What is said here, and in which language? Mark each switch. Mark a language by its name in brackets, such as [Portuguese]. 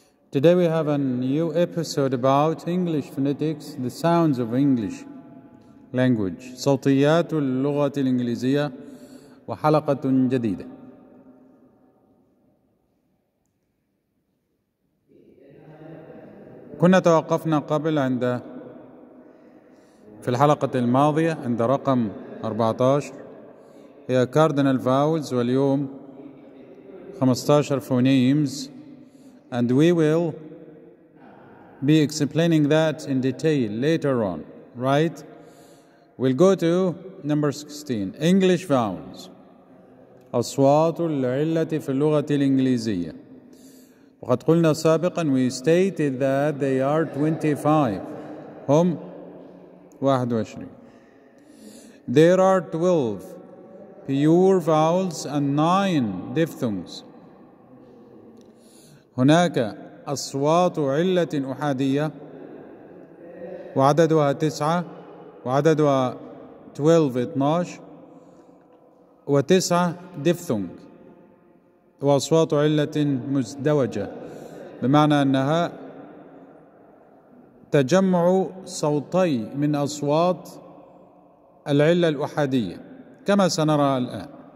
[English] Today we have a new episode about English phonetics, the sounds of English language. [Arabic] صوتيات اللغة الإنجليزية وحلقة جديدة. كنا توقفنا قبل في الحلقة الماضية عند رقم 14 هي [English] cardinal vowels، [Arabic] واليوم [English] 15 phonemes, and we will be explaining that in detail later on, right? We'll go to number 16, English vowels. [Arabic] أصوات العلة في اللغة الإنجليزية. وقد قلنا سابقا, [English] we stated that they are 25. [Arabic] هم 21. [English] There are 12 pure vowels and 9 diphthongs. [Arabic] هناك أصوات علة أحادية وعددها 9 وعددها 12 و9 diphthong، وأصوات علة مزدوجة، بمعنى أنها تجمع صوتي من أصوات العلة الأحادية كما سنرى الآن.